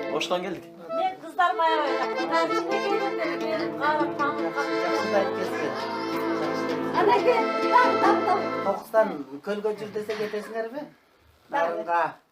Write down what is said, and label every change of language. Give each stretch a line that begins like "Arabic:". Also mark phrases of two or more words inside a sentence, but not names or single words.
Turkish: Doğuştan geldik. Ben kızlarıma öyle. Şimdi geldim benim karım pamuk.
Kazakh: Жақсылап кетсін.
Turkish: Ana gel. Tamam.
Kazakh: Тоқсан көлге жүр десе кетесіңдер ме? Нарынға.